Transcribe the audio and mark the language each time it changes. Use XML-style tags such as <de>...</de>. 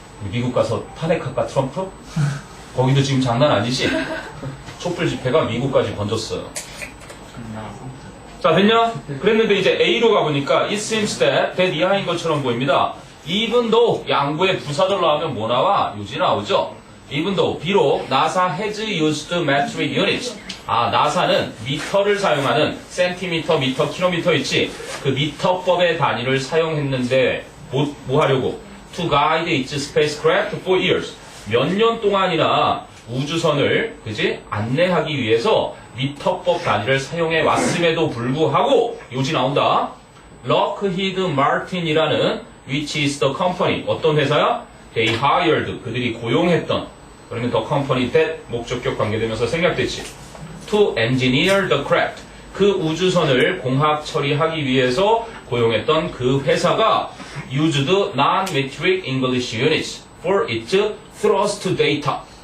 <ko>미국 가서 탄핵할까 트럼프? 거기도 지금 장난 아니지? 촛불 집회가 미국까지 번졌어요. 자, 됐냐? 그랬는데 이제 A로 가보니까</ko> <en>it seems that</en> <ko>이하인 것처럼 보입니다. even though 양보의 부사절로 하면 뭐 나와? 유지 나오죠?</ko> <en>even though</en> <ko>비록</ko> <en>NASA has used metric units.</en> <ko>나사는 미터를 사용하는 센티미터, 미터, 킬로미터 있지. 그 미터법의 단위를 사용했는데 뭐 하려고?</ko> <en>To guide its spacecraft for years.</en> <ko>몇 년 동안이나 우주선을 그지? 안내하기 위해서 미터법 단위를 사용해 왔음에도 불구하고 요지 나온다.</ko> <en>Lockheed Martin이라는 which is the company.</en> <ko>어떤 회사야?</ko> <en>They hired.</en> <ko>그들이 고용했던. 그러면</ko> <en>the company that</en> <ko>목적격 관계되면서 생략됐지.</ko> <en>To engineer the craft.</en> <ko>그 우주선을 공학 처리하기 위해서 고용했던 그 회사가</ko> <en>used non-metric English units for its thrust data.</en>